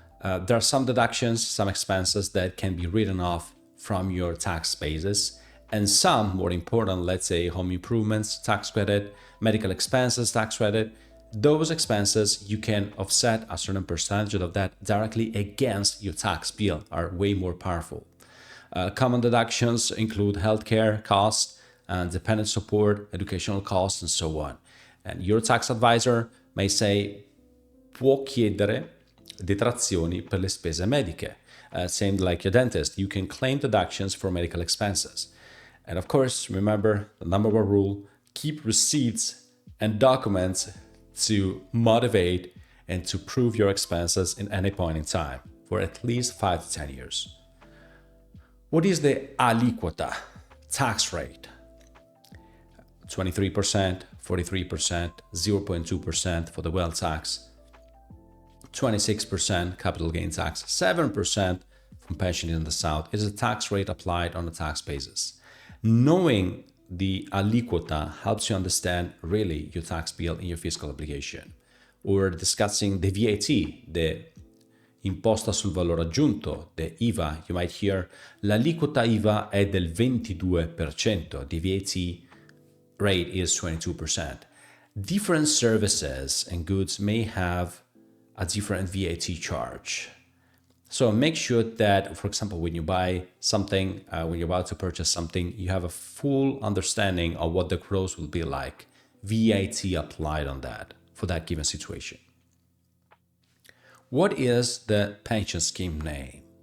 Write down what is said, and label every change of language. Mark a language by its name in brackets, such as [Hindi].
[English] There are some deductions, some expenses that can be written off from your tax basis, and some, more important, let's say home improvements, tax credit, medical expenses, tax credit, those expenses you can offset a certain percentage of that directly against your tax bill, are way more powerful. Common deductions include healthcare costs, dependent support, educational costs, and so on. And your tax advisor may say, [Italian] può chiedere detrazioni per le spese mediche. [English] Same like your dentist, you can claim deductions for medical expenses. And of course, remember the number one rule, keep receipts and documents to motivate and to prove your expenses in any point in time for at least 5 to 10 years. What is the aliquota tax rate? 23%, 43%, 0.2% for the wealth tax, 26% capital gain tax, 7% from pension in the South is a tax rate applied on a tax basis. Knowing the aliquota helps you understand really your tax bill and your fiscal obligation. Or discussing the VAT, the imposta sul valore aggiunto, the IVA, you might hear [Italian] l'aliquota IVA è del 22%, [English] the VAT rate is 22%. Different services and goods may have a different VAT charge. So make sure that, for example, when you buy something, when you're about to purchase something, you have a full understanding of what the gross will be like. VAT applied on that for that given situation. What is the pension scheme name?